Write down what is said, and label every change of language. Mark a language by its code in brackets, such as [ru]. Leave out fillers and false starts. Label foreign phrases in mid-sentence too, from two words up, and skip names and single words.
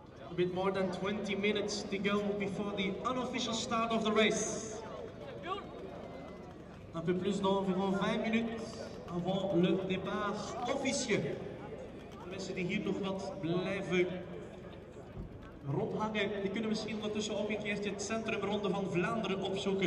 [en] A bit more than 20 minutes to go before the unofficial start of the race. [fr] Un peu plus d'environ 20 minutes avant le départ officieux. [nl] De mensen die hier nog wat blijven rondhangen, die kunnen misschien ondertussen ook een keertje het centrumronde van Vlaanderen opzoeken.